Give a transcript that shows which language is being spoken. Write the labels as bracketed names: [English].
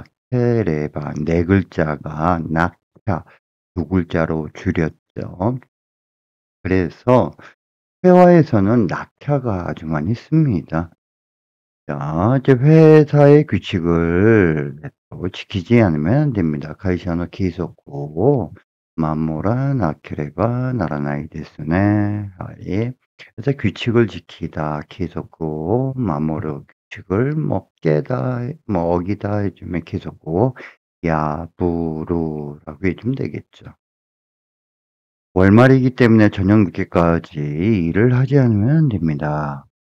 [Korean] 나케레바 네 글자가 낙차 두 글자로 줄였죠. 그래서 회화에서는 낙차가 아주 많이 씁니다. 자, 이제 회사의 규칙을 또 지키지 않으면 안 됩니다. [Japanese] 会社の規則を守らなければならないですね. [Korean] 예. 그래서 규칙을 지키다, [Japanese] 規則を 守る, [Korean] 규칙을 뭐 깨다, 뭐 어기다 해주면 [Japanese] 規則を [Korean] 야부루라고 해주면 되겠죠. 월말이기 때문에 저녁 늦게까지 일을 하지 않으면 안 됩니다.